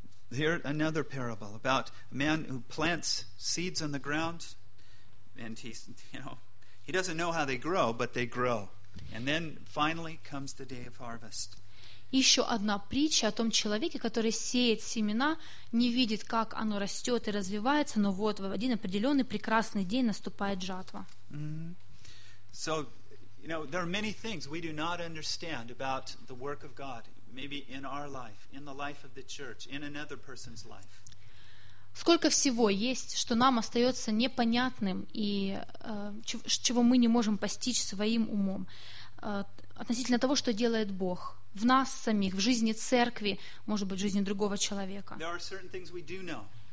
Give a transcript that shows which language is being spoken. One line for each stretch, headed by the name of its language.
English: Here another parable about a man who plants seeds on the ground, and he doesn't know how they grow, but they grow. And then finally comes the day of harvest.
Russian: Еще одна притча о том человеке, который сеет семена, не видит, как оно растет и развивается, но вот в один определенный прекрасный день наступает жатва.
English: So, you know, there are many things we do not understand about the work of God. Maybe in our life, in the life of the church, in another person's life.
Russian: Сколько всего есть, что нам остается непонятным и чего мы не можем постичь своим умом относительно того, что делает Бог в нас самих, в жизни церкви, может быть, в жизни другого человека.
English: There are certain things we do know.